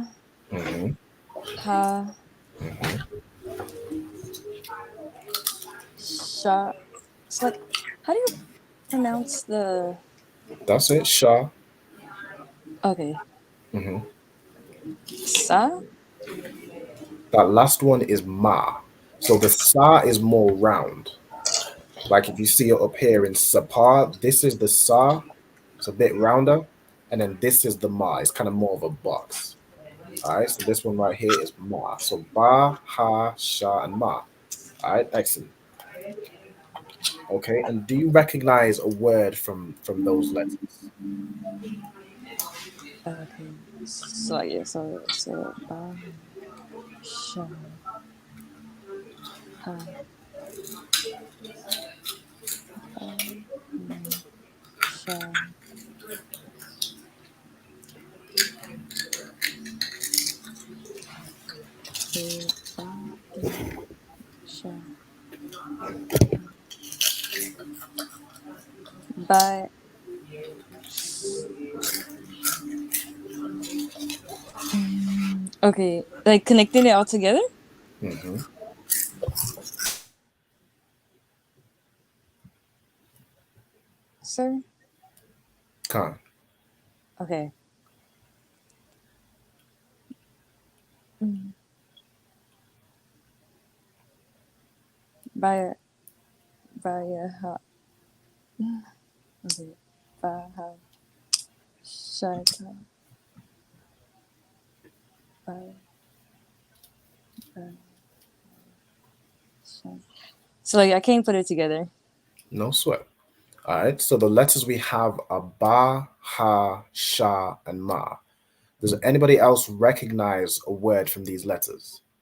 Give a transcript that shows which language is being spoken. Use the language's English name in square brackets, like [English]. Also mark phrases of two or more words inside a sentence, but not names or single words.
[English] Mm-hmm. Ha. Sha. It's like, how do you pronounce the? That's it, Shah. Okay. Mm-hmm. Sa. That last one is Ma. So the Sa is more round. Like if you see it up here in Sapa, this is the Sa. It's a bit rounder. And then this is the Ma. It's kind of more of a box. All right. So this one right here is Ma. So Ba, Ha, Sha, and Ma. All right. Excellent. Okay. And do you recognize a word from those letters? Okay. So yeah. So ba. Sha. Ha. Ba. Sha. Okay. Ba. Sha. Ba. Okay, like connecting it all together? Mm-hmm. Sir? Khan. Okay. By ha. Okay. Ba ha. Shaka. Ba. So like I can't put it together. No sweat. All right, so the letters we have are Ba, Ha, Sha, and Ma. Does anybody else recognize a word from these letters?